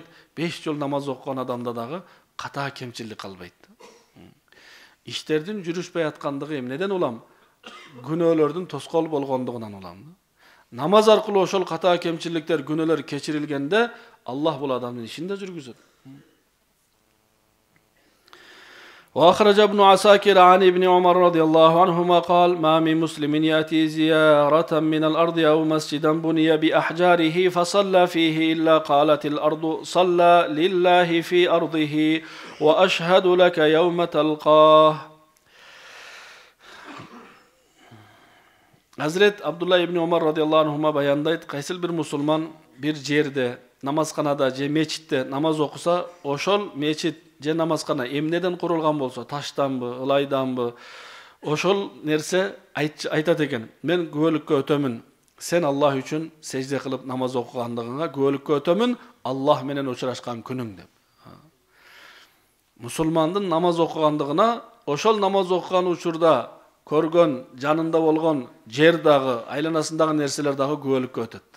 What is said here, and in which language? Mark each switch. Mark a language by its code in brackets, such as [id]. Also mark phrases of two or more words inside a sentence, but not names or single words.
[ky] 5 жол намаз окуган адамда дагы ката кемчилик калбайт. Иштердин жүрүшпөй аткандыгы эмнеден улам? Күнөөлөрдүн тоскоол болгондугунан улам. Намаз аркылуу ошол ката кемчиликтер, күнөөлөр кечирилгенде Аллах бул адамдын ишин да жүргүзөт. [ar] وأخرج ابن عساكر عن ابن عمر رضي الله عنهما قال ما من مسلم يأتي زيارة من الأرض أو مسجدا بني بأحجاره فصلى فيه إلا قالت الأرض صلى لله في أرضه وأشهد لك يوم تلقاه. [ky] Hazret Abdullah ibn Umar [ar] رضي الله عنهما [ky] баяндайды. Кайсыл бир Мусулман бир жерде, намазканада, мечитте намаз окуса, ошол мечит же намазкана эмнеден курулган болсо, таштанбы, ылайданбы, ошол нерсе айтат экен. Мен күбөлүккө өтөмүн. Сен Аллах үчүн сежде кылып намаз окугандыгыңа күбөлүккө өтөмүн, Аллах менен учурашкан күнүң деп. Мусулмандын намаз окугандыгына, ошол намаз окуган учурда көргөн, жанында болгон жер дагы, айланасындагы нерселер дагы күбөлүккө өтөт.